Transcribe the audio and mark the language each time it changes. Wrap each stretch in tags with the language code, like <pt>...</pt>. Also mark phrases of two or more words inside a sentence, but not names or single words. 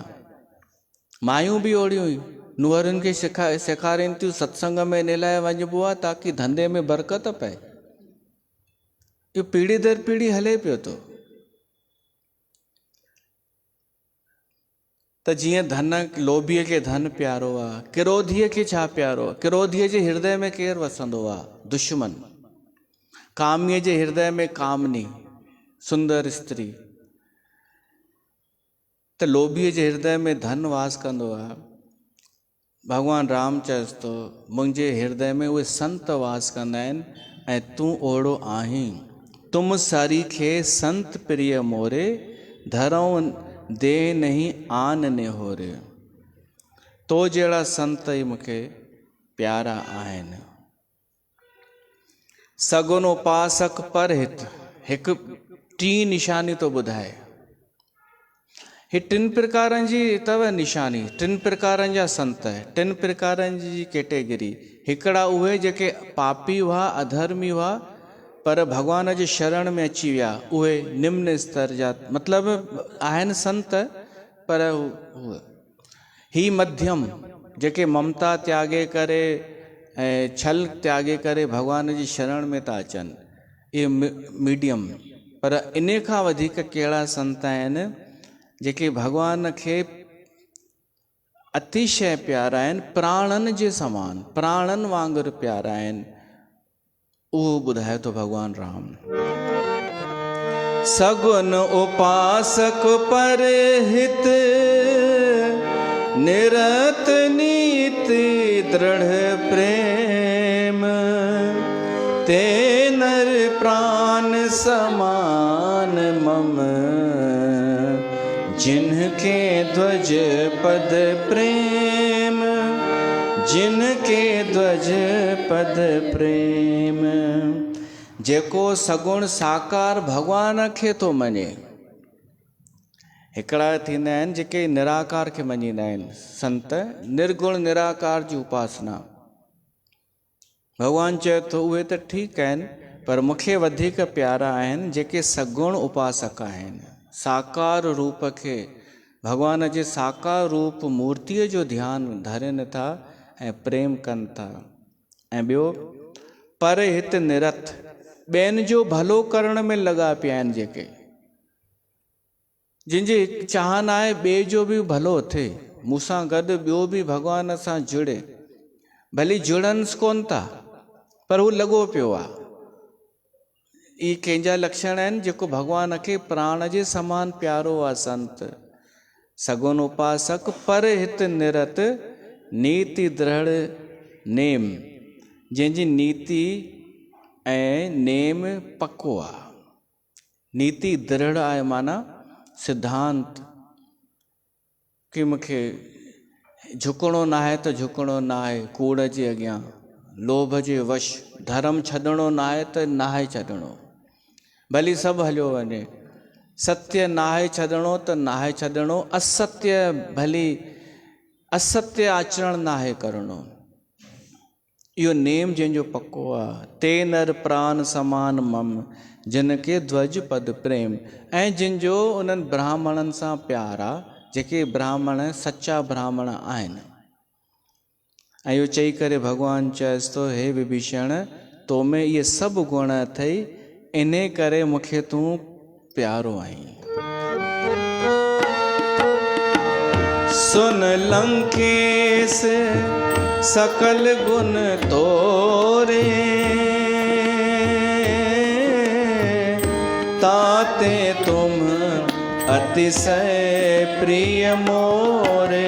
<sd>मायूं बि ओड़ियूं ई नुंहरुनि खे सेखारीनि थियूं, सत्संग में इन लाइ वञिबो आहे ताकी धंधे में बरकत पए। इहो पीढ़ी दर पीढ़ी हले पियो थो। त जीअं धन, लोभीअ खे धन प्यारो आहे, क्रोधीअ खे छा प्यारो आहे? क्रोधीअ जे हृदय में केरु वसंदो आहे? दुश्मन। कामीअ जे हृदय में कामनी, सुंदर स्त्री। त लोभीअ जे हृदय में धन वास कंदो आहे। भॻवानु राम चएसि थो, मुंहिंजे हृदय में उहे संत वास कंदा आहिनि, ऐं तूं ओड़ो आहीं।</sd> <awa>तुम सरीखे संत प्रिय मोरे, धरऊं दे नहीं आन ने होरे।</awa> <sd>तो जहिड़ा संत ई मूंखे प्यारा आहिनि।</sd> <awa>सगुन उपासक पर</awa> <sd>हिकु टी निशानी तो ॿुधाए। ही टिनि प्रकारनि जी अथव निशानी, टिनि प्रकारनि जा संत, टिनि प्रकारनि जी कैटेगरी। हिकिड़ा उहे जेके पापी हुआ, अधर्मी हुआ, पर भॻवान जे शरण में अची विया, उहे निम्न स्तर जा, मतिलबु आहिनि संत, पर ही मध्यम, जेके ममता त्यागे करे ऐं छल त्यागे करे भॻवान जी शरण में था अचनि, इहे मीडियम। पर इन खां वधीक कहिड़ा संत आहिनि जेके भॻवान खे अतिशय प्यारा आहिनि, प्राणनि जे समान, प्राणनि वांगुरु प्यारा आहिनि, उहो ॿुधाए थो भॻवान राम।</sd> <awa>सगुन उपासक पर हित निरत नीति दृढ़ प्रेम, ते नर प्राण समान मम, जिनके ध्वज पद प्रेम, जिनके ध्वज पद प्रेम।</awa> <sd>जेको सगुण साकार भगवान खे थो मञे। हिकिड़ा थींदा आहिनि जेके निराकार खे मञींदा आहिनि, संत निर्गुण निराकार जी उपासना। भगवान चए थो उहे त ठीकु आहिनि, पर मूंखे वधीक प्यारा आहिनि जेके सगुण उपासक आहिनि, साकार रूप खे, भगवान जे साकार रूप मूर्तिअ जो ध्यानु धरनि था ऐं प्रेम कनि था। ऐं ॿियो,</sd> <awa>पर हित निरत,</awa> <sd>ॿियनि जो भलो करण में लॻा पिया आहिनि, जेके जिनजी चाहना आहे ॿिए जो बि भलो थिए, मूंसां गॾु ॿियो बि भॻवान सां जुड़े, भली जुड़नि कोन था पर हू लॻो पियो आहे। इहे कंहिंजा लक्षण आहिनि जेको भॻवान खे प्राण जे समान प्यारो आहे।</sd> <awa>संत सगुन उपासक पर हित निरत नीति दृढ़ नेम,</awa> <sd>जंहिंजी नीति ऐं नेम पको आहे। नीति दृढ़ आहे माना सिद्धांत कि मूंखे झुकणो न आहे त झुकणो न आहे कूड़ जे अॻियां, लोभ जे वश, धर्म छॾणो न आहे त न आहे छॾणो, भली सभु हलियो वञे, सत्य न आहे छॾणो त न आहे छॾणो, असत्य भली असत्य आचरण न आहे करणो। इहो नेम जंहिंजो पको आहे।</sd> <awa>ते नर प्राण समान मम, जिनके ध्वज पद प्रेम,</awa> <sd>ऐं जिनजो उन्हनि ब्राह्मणनि सां प्यार आहे, जेके ब्राह्मण सच्चा ब्राह्मण आहिनि। ऐं इहो चई करे भॻवानु चएसि थो, हे विभीषण, तो में इहे सभु गुण अथई, इन करे मूंखे तूं प्यारो आहीं।</sd> <awa>सुन लंकेश सकल गुण तोरे, ताते तुम अतिशय प्रिय मोरे।</awa>